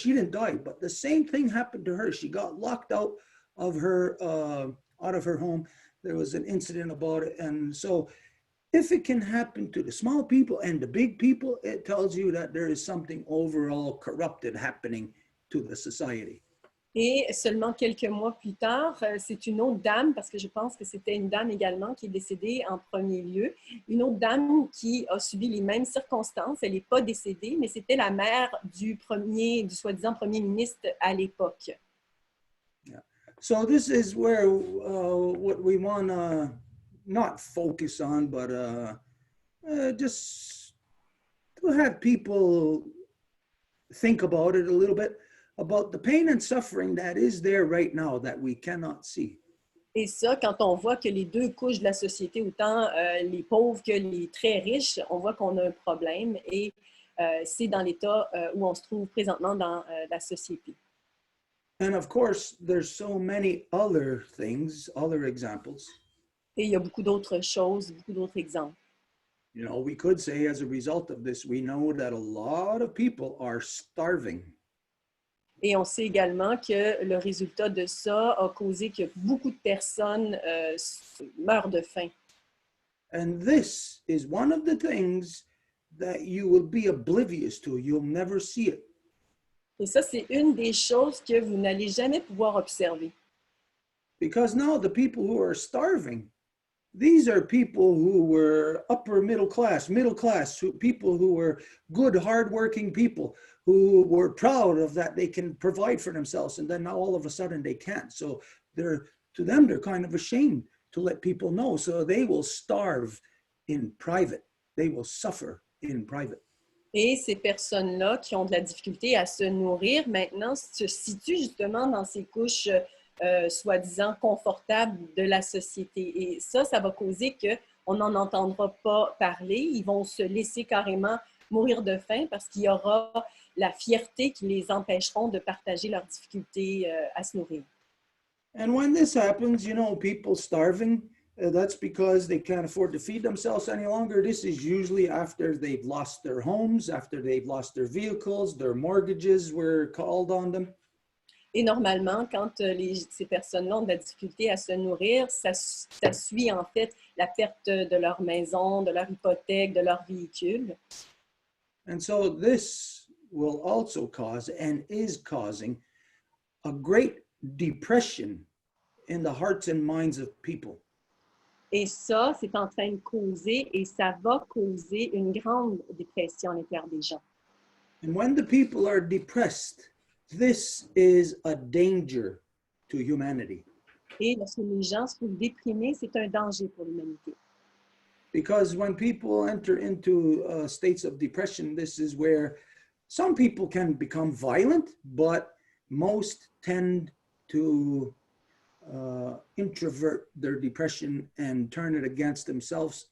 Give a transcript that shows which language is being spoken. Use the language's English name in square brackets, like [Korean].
[English] She didn't die, but the same thing happened to her. She got locked out of her home. There was an incident about it. And so if it can happen to the small people and the big people, it tells you that there is something overall corrupted happening to the society. [French] Et seulement quelques mois plus tard, c'est une autre dame, parce que je pense que c'était une dame également qui est décédée en premier lieu, une autre dame qui a subi les mêmes circonstances. Elle n'est pas décédée, mais c'était la mère du soi-disant premier ministre à l'époque. [English] Yeah. So this is where what we want to not focus on, but just to have people think about it a little bit, about the pain and suffering that is there right now that we cannot see. [French] Et ça, quand on voit que les deux couches de la société, autant les pauvres que les très riches, on voit qu'on a un problème et c'est dans l'état où on se trouve présentement dans la société. [English] And of course, there's so many other things, other examples. [French] Et il y a beaucoup d'autres choses, beaucoup d'autres exemples. [English] You know, we could say as a result of this, we know that a lot of people are starving. [French] Et on sait également que le résultat de ça a causé que beaucoup de personnes meurent de faim. [English] And this is one of the things that you will be oblivious to. You'll never see it. [French] Et ça, c'est une des choses que vous n'allez jamais pouvoir observer. [English] Because now the people who are starving, these are people who were upper middle class, people who were good, hardworking people who were proud of that they can provide for themselves. And then now all of a sudden they can't. So they're to them, they're kind of ashamed to let people know. So they will starve in private. They will suffer in private. [French] Et ces personnes-là qui ont de la difficulté à se nourrir, maintenant, se situent justement dans ces couches soi-disant confortables de la société. Et ça va causer qu'on n'en entendra pas parler. Ils vont se laisser carrément mourir de faim parce qu'il y aura la fierté qui les empêcheront de partager leurs difficultés à se nourrir. [English] And when this happens, you know, people starving, that's because they can't afford to feed themselves any longer. This is usually after they've lost their homes, after they've lost their vehicles, their mortgages were called on them. [French] Et normalement, quand ces personnes-là ont de la difficulté à se nourrir, ça suit en fait la perte de leur maison, de leur hypothèque, de leur véhicule. [English] And so this will also cause and is causing a great depression in the hearts and minds of people. [French] Et ça, c'est en train de causer et ça va causer une grande dépression à l'intérieur des gens. [English] And when the people are depressed, this is a danger to humanity. [French] Et lorsque les gens se trouvent déprimés, c'est un danger pour l'humanité. [English] Because when people enter into states of depression, this is where some people can become violent, but most tend to introvert their depression and turn it against themselves.